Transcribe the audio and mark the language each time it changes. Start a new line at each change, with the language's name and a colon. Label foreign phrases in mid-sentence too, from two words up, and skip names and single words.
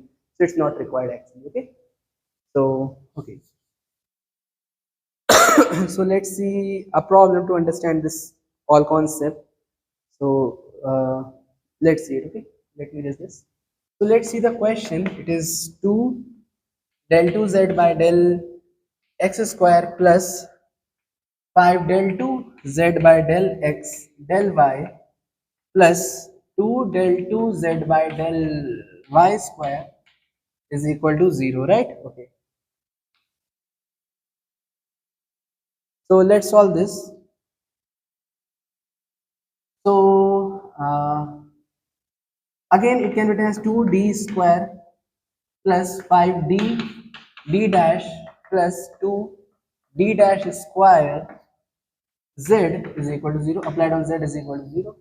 English: So it's not required actually. Okay. So okay. So let's see a problem to understand this all concept. So let's see it. Okay. Let me raise this. So let's see the question. It is 2 del 2z by del x square plus 5 del 2z by del x del y plus 2 del 2z by del y square is equal to 0, right? Okay, so let's solve this. So again it can be written as 2d square plus 5d d dash plus 2 d dash square z is equal to 0, applied on z is equal to 0.